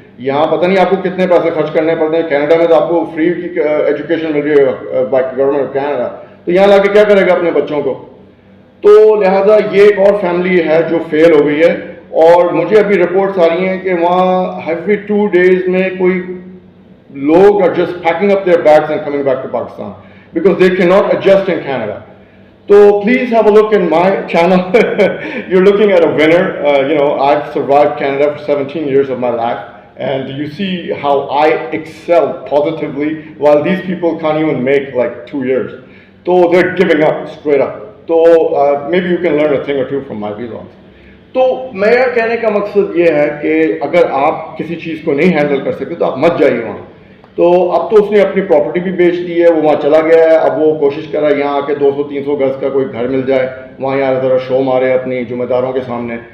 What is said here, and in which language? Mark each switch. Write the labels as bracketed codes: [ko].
[ur] یہاں پتہ نہیں آپ کو کتنے پیسے خرچ کرنے پڑتے ہیں, کینیڈا میں تو آپ کو فری کی ایجوکیشن مل رہی ہے بائی گورنمنٹ آف کینیڈا, تو یہاں لا کے کیا کرے گا اپنے بچوں کو. تو لہٰذا یہ ایک اور فیملی ہے جو فیل ہو گئی ہے, اور مجھے ابھی رپورٹس آ رہی ہیں کہ وہاں ایوری 2 days میں کوئی لوگ [en] are just packing up their bags and coming back to Pakistan because they cannot adjust in Canada. So please have a look in my channel. You're looking at a winner. I've survived Canada for 17 years of my life, and you see how I excel positively, while these people can't even make like 2 years. So they're giving up straight up. So maybe you can learn a thing or two from my vlogs. [ur] تو میرا کہنے کا مقصد یہ ہے کہ اگر آپ کسی چیز کو نہیں ہینڈل کر سکتے تو آپ مت جائیے وہاں. تو اب تو اس نے اپنی پراپرٹی بھی بیچ دی ہے, وہ وہاں چلا گیا ہے, اب وہ کوشش کر رہا ہے یہاں آ کے 200-300 گز کا کوئی گھر مل جائے, وہاں یہاں ذرا شو مارے اپنی ذمہ داروں کے سامنے.